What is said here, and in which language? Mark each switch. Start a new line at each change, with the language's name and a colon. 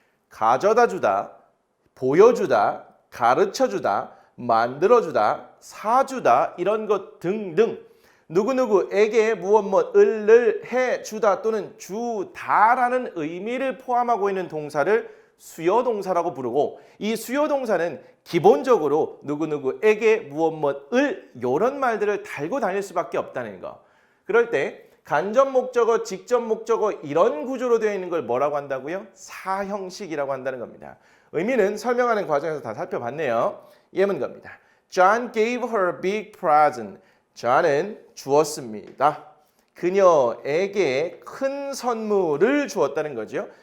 Korean: 가져다 주다, 보여주다, 가르쳐주다, 만들어주다, 사주다 이런 것 등등 누구누구에게 무엇을 해주다 또는 주다라는 의미를 포함하고 있는 동사를 수요동사라고 부르고 이 수요동사는 기본적으로 누구누구에게 무엇을 이런 말들을 달고 다닐 수밖에 없다는 거. 그럴 때 간접 목적어, 직접 목적어 이런 구조로 되어 있는 걸 뭐라고 한다고요? 사형식이라고 한다는 겁니다. 의미는 설명하는 과정에서 다 살펴봤네요. 예문 겁니다.
English: John gave her a big present.
Korean: John은 주었습니다. 그녀에게 큰 선물을 주었다는 거죠.